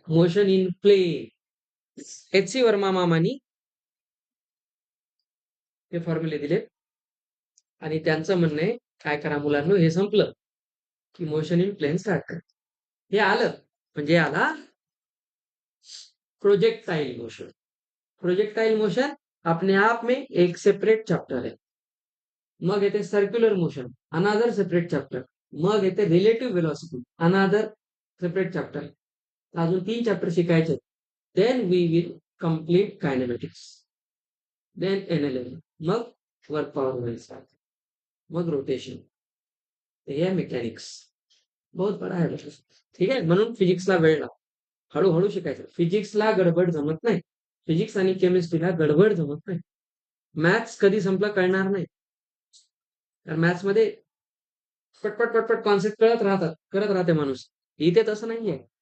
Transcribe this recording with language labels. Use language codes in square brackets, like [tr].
[mr] Motion in plain. HC Verma मामानी हे फॉर्म्युले दिले आणि त्यांचं म्हणणं आहे, काय करा मुलांनो, हे संपलं की मोशन इन प्लेन स्टार्ट करा. हे आलं म्हणजे आला प्रोजेक्टाइल मोशन. प्रोजेक्टाइल मोशन [hi] अपने आप में [mr] एक सेपरेट चॅप्टर आहे. मग येते सर्क्युलर मोशन, [en] Another separate chapter. [mr] मग येते रिलेटिव्ह वेलॉसिटी, अनादर सेपरेट चॅप्टर. अजून 3 चॅप्टर शिकायचे. [en] then we will complete kinematics, then NLM, [mr] मग वर्क पॉवर होईल, मग रोटेशन. हे [hi] मेकॅनिक्स बहुत बडा है. [mr] ठीक आहे. म्हणून फिजिक्सला वेळ लागतो, हळूहळू शिकायचं. फिजिक्सला गडबड जमत नाही. फिजिक्स आणि केमिस्ट्रीला गडबड जमत नाही. मॅथ्स कधी संपला कळणार नाही. कारण मॅथ्स मध्ये पटपट पटपट कॉन्सेप्ट करत राहते माणूस. इथे तसं नाहीये.